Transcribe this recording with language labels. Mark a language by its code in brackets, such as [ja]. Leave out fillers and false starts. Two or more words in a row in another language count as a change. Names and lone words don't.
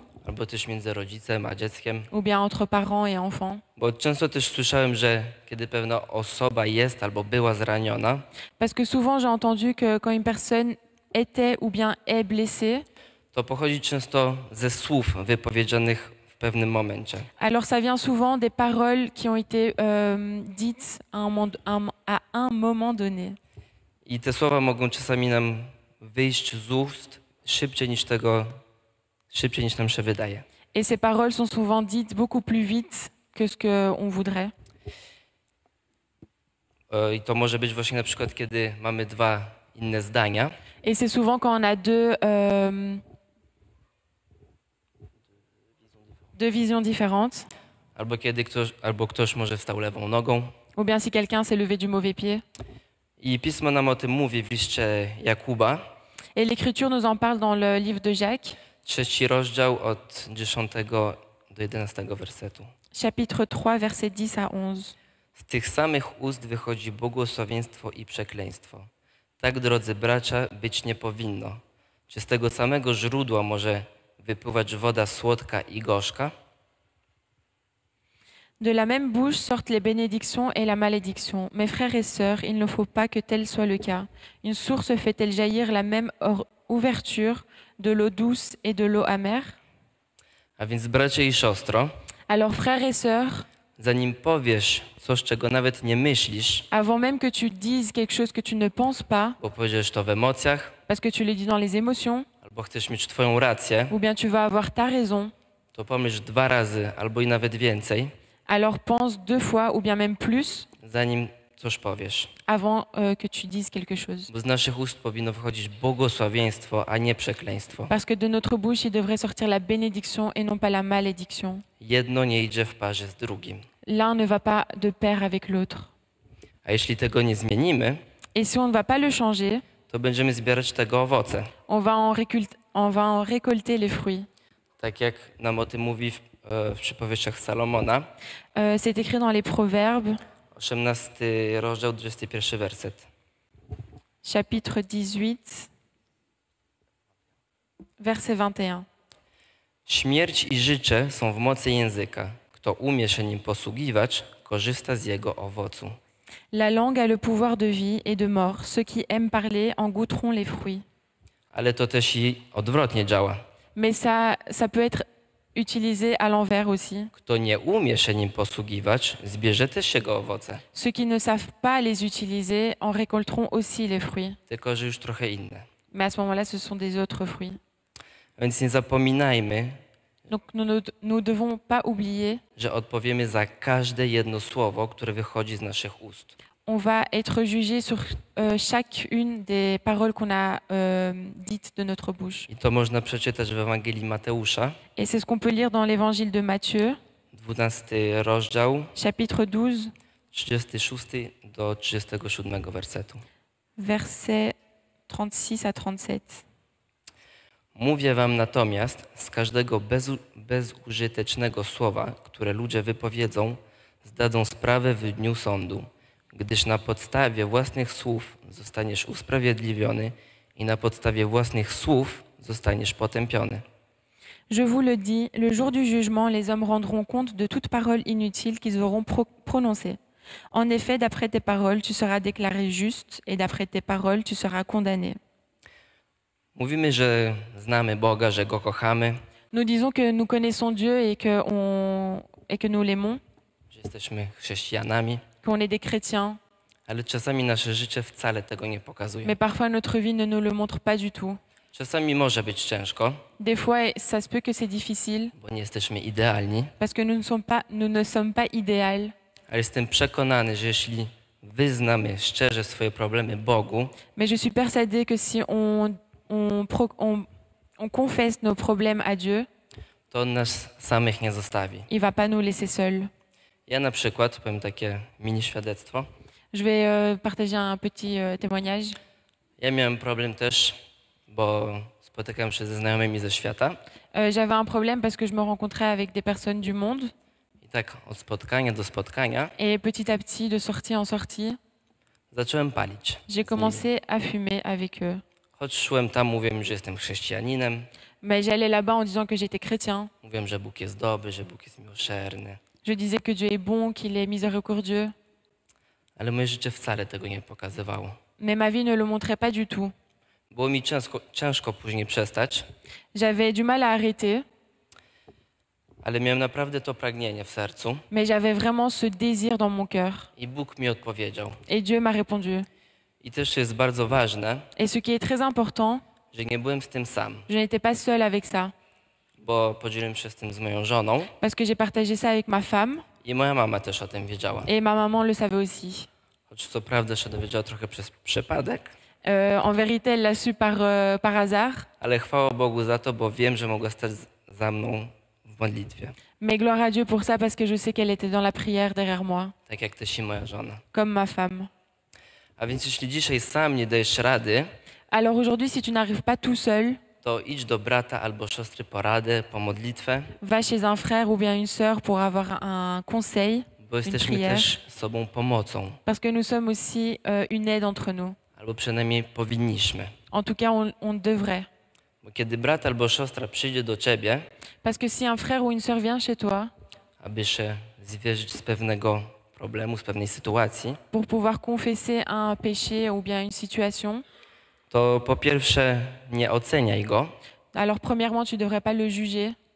[pl] albo też między rodzicem a dzieckiem. [fr] ou bien entre parents et enfants. [pl] Bo często też słyszałem, że kiedy pewna osoba jest albo była zraniona, [fr] Parce que souvent j'ai entendu que quand une personne était ou bien est blessé, [pl] to pochodzi często ze słów wypowiedzianych w pewnym momencie. [fr] alors ça vient souvent des paroles qui ont été dites à un moment donné. [pl] I te słowa mogą czasami nam wyjść z ust szybciej niż nam się wydaje. [fr] Et ces paroles sont souvent dites beaucoup plus vite que ce qu'on voudrait. [pl] I to może być właśnie na przykład, kiedy mamy dwa inne zdania, [fr] Et c'est souvent quand on a deux visions différentes, [pl] albo ktoś może wstał lewą nogą. [fr] ou bien si quelqu'un s'est levé du mauvais pied. [pl] I Pismo nam o tym mówi w liście Jakuba, [fr] Et l'Écriture nous en parle dans le livre de Jacques, [pl] 3 rozdział od 10 do 11 wersetu. [fr] chapitre 3, versets 10 à 11. [pl] Z tych samych ust wychodzi błogosławieństwo i przekleństwo. Tak, drodzy bracia, być nie powinno. Czy z tego samego źródła może wypływać woda słodka i gorzka? [fr] De la même bouche sortent les bénédictions et la malédiction. Mes frères et sœurs, il ne faut pas que tel soit le cas. Une source fait-elle jaillir la même ouverture de l'eau douce et de l'eau amère? [pl] A więc, bracie i siostro, [fr] Alors, frères et sœurs, [pl] zanim powiesz coś, czego nawet nie myślisz, [fr] avant même que tu dises quelque chose que tu ne penses pas, [pl] bo powiedziesz to w emocjach, [fr] parce que tu le dis dans les émotions, [pl] albo chcesz mieć twoją rację, [fr] ou bien tu vas avoir ta raison, [pl] to pomyśl 2 razy albo i nawet więcej, [fr] alors pense 2 fois ou bien même plus [pl] zanim coś powiesz. [fr] avant que tu dises quelque chose. [pl] Bo z naszych ust powinno wychodzić błogosławieństwo, a nie przekleństwo. [fr] Parce que de notre bouche, il devrait sortir la bénédiction et non pas la malédiction. [pl] Jedno nie idzie w parze z drugim. [fr] L'un ne va pas de pair avec l'autre. [pl] A jeśli tego nie zmienimy, [fr] Et si on ne va pas le changer, [pl] to będziemy zbierać tego owoce. [fr] on va en récolter les fruits. [pl] Tak jak nam o tym mówi w przypowieściach Salomona, [fr] C'est écrit dans les Proverbes, [pl] 18 rozdział, 21 werset. [fr] chapitre 18, verset 21. [pl] Śmierć i życie są w mocy języka. Kto umie się nim posługiwać, korzysta z jego owocu. [fr] La langue a le pouvoir de vie et de mort. Ceux qui aiment parler en goûteront les fruits. [pl] Ale to też i odwrotnie działa. [fr] Mais ça peut être utilisé à l'envers aussi. [pl] Kto nie umie się nim posługiwać, zbierze też jego owoce. [fr] Ceux qui ne savent pas les utiliser en récolteront aussi les fruits. [pl] Tylko że już trochę inne. [fr] Mais à ce moment-là, ce sont des autres fruits. [pl] Więc nie zapominajmy, [fr] Donc nous devons pas oublier, [pl] że odpowiemy za każde jedno słowo, które wychodzi z naszych ust. [fr] on va être jugé sur chacune des paroles qu'on a dites de notre bouche. [pl] I to można przeczytać w Ewangelii Mateusza, [fr] Et c'est ce qu'on peut lire dans l'évangile de Matthieu, [pl] 12 rozdział, [fr] chapitre 12, [pl] 36 do 37 wersetu. [fr] versets 36 à 37. [pl] Mówię wam natomiast, z każdego bezużytecznego słowa, które ludzie wypowiedzą, zdadzą sprawę w dniu sądu, gdyż na podstawie własnych słów zostaniesz usprawiedliwiony i na podstawie własnych słów zostaniesz potępiony. [fr] Je vous le dis, le jour du jugement, les hommes rendront compte de toute parole inutile qu'ils auront prononcée. En effet, d'après tes paroles, tu seras déclaré juste, et d'après tes paroles, tu seras condamné. [pl] Mówimy, że znamy Boga, że Go kochamy, [fr] Nous disons que nous connaissons Dieu et que nous l'aimons, [pl] że jesteśmy chrześcijanami, [fr] qu'on est des chrétiens, [pl] ale czasami nasze życie wcale tego nie pokazuje. [fr] mais parfois notre vie ne nous le montre pas du tout. [pl] Czasami może być ciężko, [fr] Des fois, ça se peut que c'est difficile, [pl] bo nie jesteśmy idealni, [fr] parce que nous ne sommes pas idéaux. [pl] ale jestem przekonany, że jeśli wyznamy szczerze swoje problemy Bogu, [fr] Mais je suis persuadée que si on confesse nos problèmes à Dieu, [pl] to On nas samych nie zostawi. [fr] il va pas nous laisser seuls. [pl] Ja na przykład, powiem takie mini świadectwo, [fr] Je vais partager un petit témoignage. [pl] ja miałem problem też, bo spotykałem się ze znajomymi ze świata [fr] J'avais un problème parce que je me rencontrais avec des personnes du monde [pl] i tak od spotkania do spotkania [fr] et petit à petit, de sortie en sortie, [pl] zacząłem palić. [fr] j'ai commencé à fumer avec eux. [pl] Choć szłem tam, mówiłem, że jestem chrześcijaninem, [fr] Mais j'allais là-bas en disant que j'étais chrétien. [pl] mówiłem, że Bóg jest dobry, że Bóg jest miłosierny, [fr] Je disais que Dieu est bon, qu'il est miséricordieux. [pl] ale moje życie wcale tego nie pokazywało. [fr] Mais ma vie ne le montrait pas du tout. [pl] Było mi ciężko później przestać, [fr] J'avais du mal à arrêter, [pl] ale miałem naprawdę to pragnienie w sercu [fr] mais j'avais vraiment ce désir dans mon cœur. [pl] i Bóg mi odpowiedział. [fr] Et Dieu m'a répondu. [pl] I też jest bardzo ważne, [fr] Et ce qui est très important, [pl] że nie byłem z tym sam, [fr] je n'étais pas seule avec ça, [pl] bo podzieliłem się z tym z moją żoną [fr] parce que j'ai partagé ça avec ma femme, [pl] i moja mama też o tym wiedziała. [fr] et ma maman le savait aussi. [pl] Choć co prawda się dowiedziała trochę przez przypadek, [fr] En vérité, elle l'a su par hasard, [pl] ale chwała Bogu za to, bo wiem, że mogła stać za mną w modlitwie, [fr] mais gloire à Dieu pour ça, parce que je sais qu'elle était dans la prière derrière moi, [pl] tak jak też i moja żona. [fr] comme ma femme. [pl] A więc jeśli dzisiaj sam nie dajesz rady, [fr] Alors aujourd'hui, si tu n'arrives pas tout seul, [pl] to idź do brata albo siostry po radę, po modlitwę, [fr] va chez un frère ou bien une sœur pour avoir un conseil, [pl] bo jesteśmy [fr] prière. [pl] też sobą pomocą, [fr] parce que nous sommes aussi une aide entre nous. [pl] albo przynajmniej powinniśmy. [fr] En tout cas, on devrait. [pl] Bo kiedy brat albo siostra przyjdzie do ciebie, [fr] Parce que si un frère ou une sœur vient chez toi [pl] aby się zwierzyć z pewnego problemu, z pewnej sytuacji, [fr] pour pouvoir confesser un péché ou bien une situation, [pl] to po pierwsze nie oceniaj go, [fr] alors premièrement, tu ne devrais pas le juger.